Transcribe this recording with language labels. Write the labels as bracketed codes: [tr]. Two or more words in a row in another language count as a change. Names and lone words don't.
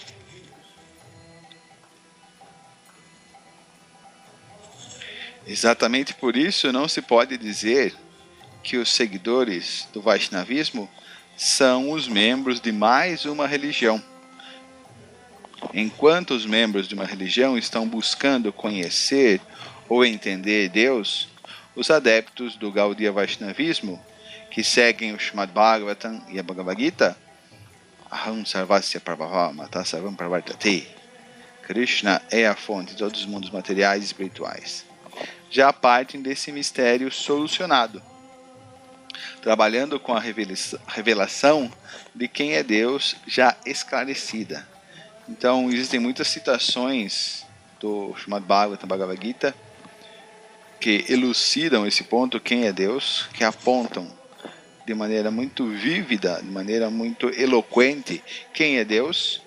[pt] Exatamente por isso não se pode dizer que os seguidores do Vaishnavismo são os membros de mais uma religião. Enquanto os membros de uma religião estão buscando conhecer ou entender Deus, os adeptos do Gaudiya Vaishnavismo, que seguem o Srimad Bhagavatam e a Bhagavad Gita, [sa] अहं सर्वस्य प्रभवो मत्तः सर्वं प्रवर्तते, [pt] Krishna é a fonte de todos os mundos materiais e espirituais, já partem desse mistério solucionado, trabalhando com a revelação de quem é Deus já esclarecida. Então existem muitas citações do Srimad Bhagavatam, Bhagavad Gita, que elucidam esse ponto, quem é Deus, que apontam de maneira muito vívida, de maneira muito eloquente, quem é Deus.